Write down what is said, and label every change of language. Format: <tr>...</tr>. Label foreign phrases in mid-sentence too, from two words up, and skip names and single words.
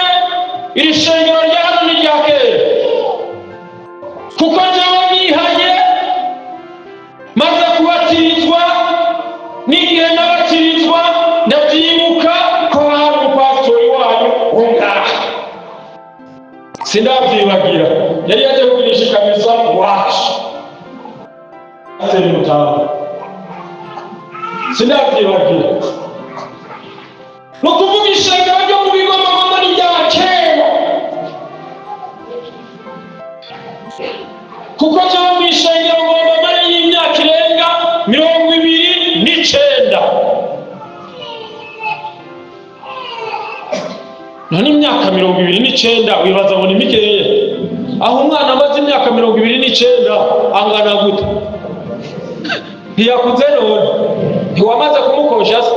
<rn>iri shengero rya hano ni rya kera, kuko jewe nihanye maze kubatirizwa, n'igihe nabatirizwa ndavyibuka ko hari umupasitori wanyu ungaha, sindavyibagira, yari yaje kugirisha ikamisa wacu atari mutamu, sindavyibagira. Nukuvuga ishengero ryo mu bigomagoma ni rya kera, kuko jewe mu ishengero ngomba mari y'imyaka irenga 29. None imyaka 29 wibaza ngo ni mikeya? Aho umwana amaze imyaka 29 angana gute? Ntiyakuze none, ntiwamaze kumukosha se?</rn>